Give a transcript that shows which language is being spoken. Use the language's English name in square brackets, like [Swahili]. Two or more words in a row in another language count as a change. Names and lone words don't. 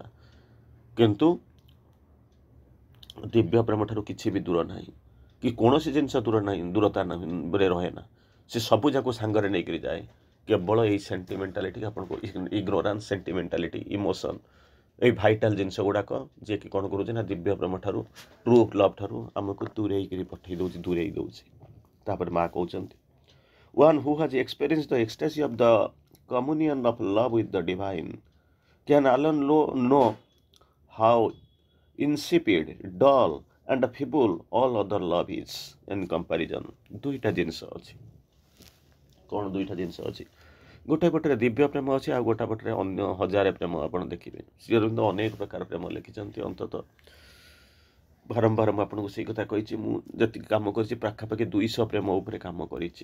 [Odia] କିନ୍ତୁ ଦିବ୍ୟ ପ୍ରେମ ଠାରୁ କିଛି ବି ଦୂର ନାହିଁ, କି କୌଣସି ଜିନିଷ ଦୂର ନାହିଁ, ଦୂରତା ନାହିଁ ରହେ ନା। ସେ ସବୁ ଯାକୁ ସାଙ୍ଗରେ ନେଇକରି ଯାଏ। କେବଳ ଏଇ ସେଣ୍ଟିମେଣ୍ଟାଲିଟି ଆପଣଙ୍କୁ [English] ignorance, sentimentality, emotion, [Odia] ଏଇ ଭାଇଟାଲ୍ ଜିନିଷ ଗୁଡ଼ାକ ଯିଏକି କ'ଣ କରୁଛି ନା ଦିବ୍ୟ ପ୍ରେମ ଠାରୁ, [English] true love [Odia] ଠାରୁ ଆମକୁ ଦୂରେଇକିରି ପଠେଇ ଦେଉଛି, ଦୂରେଇ ଦେଉଛି। ତାପରେ ମା କହୁଛନ୍ତି, [English] one who has experienced the ecstasy of the communion of love with the divine can alone know how insipid, dull and feeble all other love is in comparison। [Odia] ଦୁଇଟା ଜିନିଷ ଅଛି। କ'ଣ ଦୁଇଟା ଜିନିଷ ଅଛି? ଗୋଟେ ପଟରେ ଦିବ୍ୟ ପ୍ରେମ ଅଛି, ଆଉ ଗୋଟେ ପଟରେ ଅନ୍ୟ ହଜାରେ ପ୍ରେମ ଆପଣ ଦେଖିବେ। ଶ୍ରୀ ଅରବିନ୍ଦ ଅନେକ ପ୍ରକାର ପ୍ରେମ ଲେଖିଛନ୍ତି। ଅନ୍ତତଃ ବାରମ୍ବାର ମୁଁ ଆପଣଙ୍କୁ ସେଇ କଥା କହିଛି, ମୁଁ ଯେତିକି କାମ କରିଛି ପାଖାପାଖି 200 ପ୍ରେମ ଉପରେ କାମ କରିଛି।